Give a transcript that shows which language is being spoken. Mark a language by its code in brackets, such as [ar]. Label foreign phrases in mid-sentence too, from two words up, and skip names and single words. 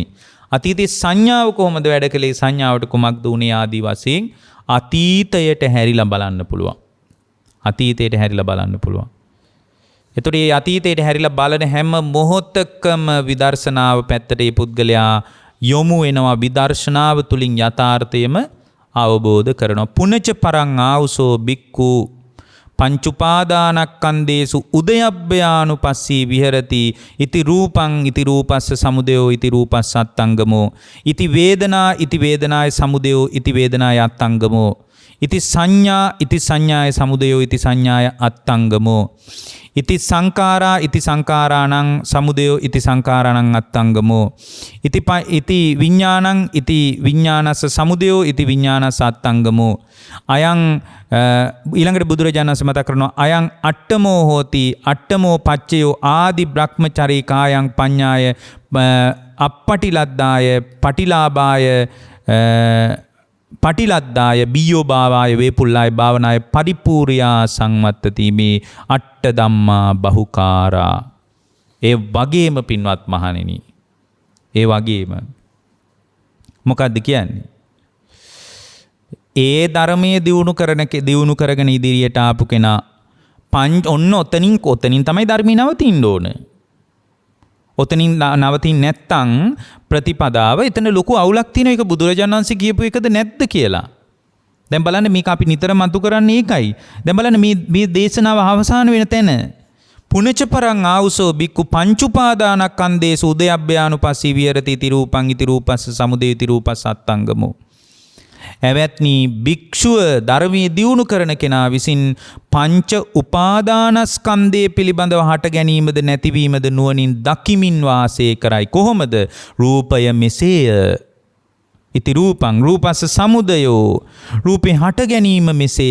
[si] අතීතේ සංඥාව කොහොමද වැඩ කළේ, සංඥාවට කුමක්ද වුණේ ආදී වශයෙන් අතීතයට හැරිලා බලන්න පුළුවන්. අතීතයට හැරිලා බලන්න පුළුවන්. එතකොට මේ අතීතයට හැරිලා බලන හැම මොහොතකම විදර්ශනාව පැත්තට මේ පුද්ගලයා යොමු වෙනවා. විදර්ශනාව තුලින් යථාර්ථයම අවබෝධ කරනවා. [pi] පුනච පරං ආවුසෝ බික්ඛු පංච උපාදානස්කන්ධේසු උදයබ්බයානුපස්සී විහෙරති ඉති රූපං ඉති රූපස්ස සමුදයෝ ඉති රූපස්ස අත්තංගමෝ ඉති වේදනා ඉති වේදනාය සමුදයෝ ඉති වේදනාය අත්තංගමෝ ඉති සංඥා ඉති සංඥාය සමුදයෝ ඉති සංඥාය අත්තංගමෝ ඉති සංකාරා ඉති සංකාරාණං සමුදයෝ ඉති සංකාරාණං අත්තංගමෝ ඉති විඥානං ඉති විඥානස්ස සමුදයෝ ඉති විඥානස්ස අත්තංගමෝ අයං [si] ඊළඟට බුදුරජාණන් වහන්සේ මතක් කරනවා [pi] අයං අට්ඨමෝ හෝති අට්ඨමෝ පච්චයෝ ආදි බ්‍රහ්මචරී කායං පඤ්ඤාය අප්පටිලද්දාය පටිලාභාය පටිලද්දාය බියෝ භාවාය වේපුල්ලාය භාවනාය පරිපූර්යා සංවත්තති මේ අට්ඨ ධම්මා බහුකාරා. [si] ඒ වගේම පින්වත් මහණෙනි, ඒ වගේම මොකද්ද කියන්නේ? ඒ ධර්මයේ දියුණු කරගෙන ඉදිරියට ආපු කෙනා ඔන්න ඔතනින් තමයි ධර්මී නවතින්න ඕන. ඔතනින් නවතින් නැත්තම් ප්‍රතිපදාව එතන ලොකු අවුලක් තියෙන එක බුදුරජාණන් වහන්සේ කියපු එකද නැද්ද කියලා. දැන් බලන්න මේක අපි නිතර මතු කරන්නේ ඒකයි. දැන් බලන්න මේ දේශනාව අවසාන වෙන තැන [pi] පුනච පරං ආවුසෝ බික්ඛු පංච උපාදානස්කන්ධේසු උදයබ්බයානුපස්සී විහෙරති ඉති රූපං ඉති රූපස්ස සමුදය ඉති රූපස්ස අත්තංගමෝ. [si] එවැත්නි භික්ෂුව ධර්මයේ දියුණු කරන කෙනා විසින් පංච උපාදානස්කන්ධය පිළිබඳව හට ගැනීමද නැතිවීමද නුවණින් දකිමින් වාසය කරයි. කොහොමද? රූපය මෙසේය. [pi] ඉති රූපං රූපස්ස සමුදයෝ [si] රූපේ හට ගැනීම මෙසේය.